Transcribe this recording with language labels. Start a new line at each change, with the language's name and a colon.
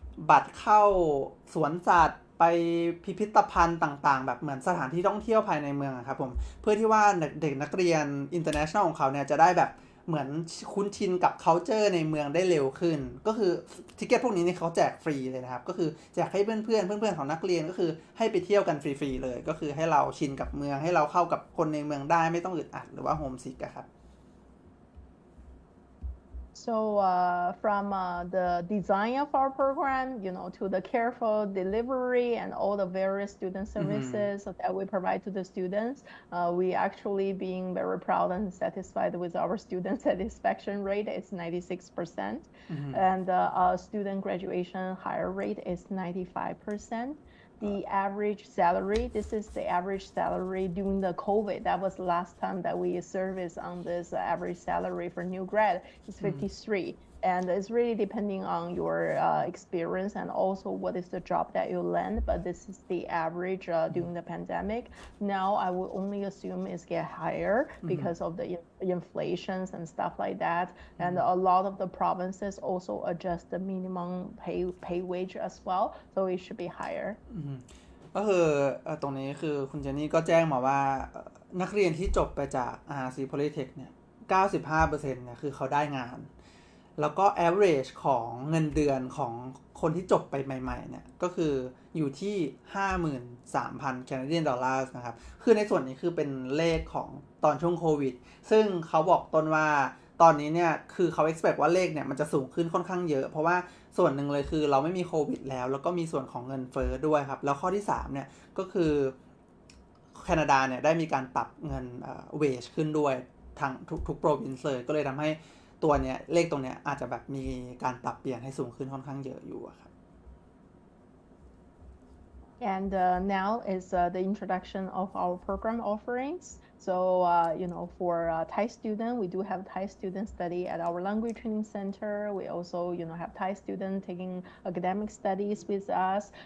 Thai: บัตรเข้าสวนสัตว์ไปพิพิธภัณฑ์ต่างๆแบบเหมือนสถานที่ท่องเที่ยวภายในเมืองครับผมเพื่อที่ว่าเด็กนักเรียน international ของเขาเนี่ยจะได้แบบเหมือนคุ้นชินกับ culture ในเมืองได้เร็วขึ้นก็คือทิเก็ตพวกนี้นี่เขาแจกฟรีเลยนะครับก็คือแจกให้เพื่อนๆของนักเรียนก็คือให้ไปเที่ยวกันฟรีๆเลยก็คือให้เราชินกับเมืองให้เราเข้ากับคนในเมืองได้ไม่ต้องอึดอัดหรือว่าโฮมซิกครับ
English: So from the design of our program, to the careful delivery and all the various student services that we provide to the students, we actually being very proud and satisfied with our student satisfaction rate. It's 96%, and our student graduation hire rate is 95%. The average salary, this is the average salary during the COVID. That was the last time that we service on this average salary for new grad. It's 53. And it's really depending on your experience and also what is the job that you land. But this is the average during the pandemic. Now I will only assume it's get higher because of the inflations and stuff like that. And a lot of the provinces also adjust the minimum pay wage as well. So it should be higher.
Thai: ก็คือตรงนี้คือคุณเจนนี่ก็แจ้งมาว่านักเรียนที่จบไปจาก RRC Polytech เนี่ย 95% เนี่ยคือเขาได้งานแล้วก็ average ของเงินเดือนของคนที่จบไปใหม่ๆเนี่ยก็คืออยู่ที่ 53,000 Canadian dollars นะครับคือในส่วนนี้คือเป็นเลขของตอนช่วงโควิดซึ่งเขาบอกต้นว่าตอนนี้เนี่ยคือเขา expect ว่าเลขเนี่ยมันจะสูงขึ้นค่อนข้างเยอะเพราะว่าส่วนหนึ่งเลยคือเราไม่มีโควิดแล้วก็มีส่วนของเงินเฟ้อด้วยครับแล้วข้อที่3เนี่ยก็คือ แคนาดาเนี่ยได้มีการปรับเงินwage ขึ้นด้วยทางทุก province เลยก็เลยทำให้ตัวเนี้ยเลขตรงเนี้ยอาจจะแบบมีการปรับเปลี่ยนให้สูงขึ้นค่อนข้างเยอะอยู่ครับ
English: And now is the introduction of our program offerings. So, for Thai student, we do have Thai student study at our language training center. We also, have Thai student taking academic studies with us.